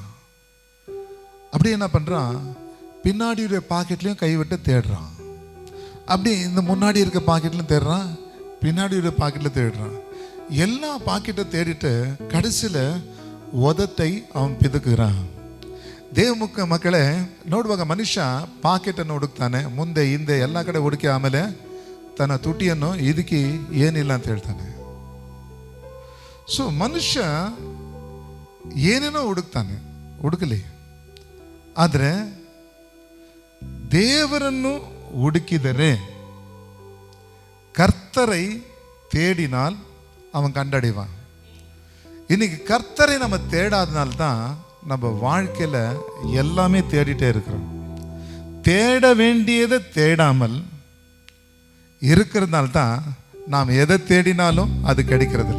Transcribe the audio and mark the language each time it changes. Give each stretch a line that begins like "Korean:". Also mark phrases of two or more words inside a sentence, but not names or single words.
Tamil: அப்படி என்ன பண்ணுறான், பின்னாடி இருக்கிற பாக்கெட்லேயும் கை விட்டு தேடுறான். அப்படி இந்த முன்னாடி இருக்க பாக்கெட்லையும் தேடுறான், பின்னாடி இருக்கிற பாக்கெட்டில் தேடுறான். எல்லா பாக்கெட்டை தேடிட்டு கடைசியில் உதத்தை அவன் பிதுக்குறான்.
Kannada: ದೇವಮುಖ ಮಕ್ಕಳೇ ನೋಡುವಾಗ ಮನುಷ್ಯ ಪಾಕೆಟನ್ನು ಹುಡುಕ್ತಾನೆ, ಮುಂದೆ ಹಿಂದೆ ಎಲ್ಲ ಕಡೆ ಹುಡುಕಿ ಆಮೇಲೆ ತನ್ನ ತುಟಿಯನ್ನು ಇದಕ್ಕೆ ಏನಿಲ್ಲ ಅಂತ ಹೇಳ್ತಾನೆ. ಸೊ ಮನುಷ್ಯ ಏನೇನೋ ಹುಡುಕ್ತಾನೆ, ಹುಡುಕಲಿ. ಆದರೆ ದೇವರನ್ನು ಹುಡುಕಿದರೆ,
Tamil: கர்த்தரை தேடினால் அவன் கண்டடைவான். இன்னைக்கு கர்த்தரை நம்ம தேடாதனால்தான் நம்ம வாழ்க்கையில் எல்லாமே தேடிட்டே இருக்கிறோம். தேட வேண்டியதை தேடாமல் இருக்கிறதுனால்தான் நாம் எதை தேடினாலும் அது கிடைக்கிறதில்ல.